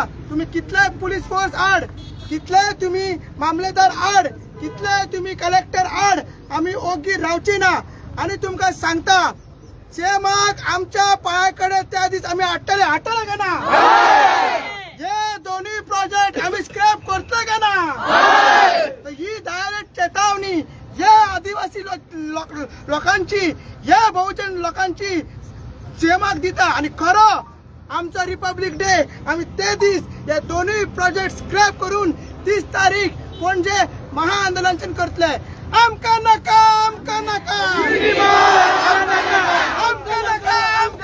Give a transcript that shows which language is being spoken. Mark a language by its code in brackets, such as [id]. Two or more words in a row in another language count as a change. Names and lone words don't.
[kok] तुम्ही कितले [en] police force [kok] आड, कितले तुम्ही मामलेदार आड, कितले तुम्ही कलेक्टर आड, आम्ही ओगी रावची ना. आणि तुमकां सांगता सेमाक आमच्या पायाकडे त्या दीस आम्ही हाडटले का ना? हे दोन्ही प्रोजेक्ट आम्ही स्क्रॅप करतले का ना? ही डायरेक्ट चेतावणी या आदिवासी लोकांची, या बहुजन लोकांची सेमाक दिता. आणि खरं आमचा [en] Republic Day [kok] आम्ही ते दीस हे दोन्ही प्रोजेक्ट स्क्रॅप करून 30 तारीख पणजे महाआंदोलन करतले. आमका नका, आमका नका, आमका नका.